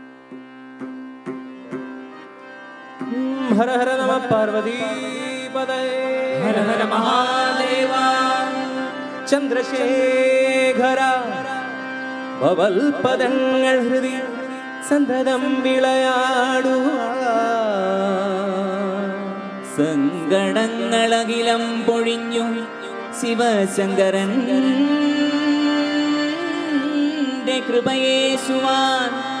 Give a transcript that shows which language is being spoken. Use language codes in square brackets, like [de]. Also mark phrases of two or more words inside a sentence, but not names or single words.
[sa] हर हर नमः पार्वती पदये हर हर महादेवा [ml] ചന്ദ്രശേഖര ഭവൽപദങ്ങൾ ഹൃദി സന്തതം വിളയാടുക സങ്കടങ്ങളകിലം പൊഴിഞ്ഞു ശിവശങ്കരൻ കൃപയേശുവാൻ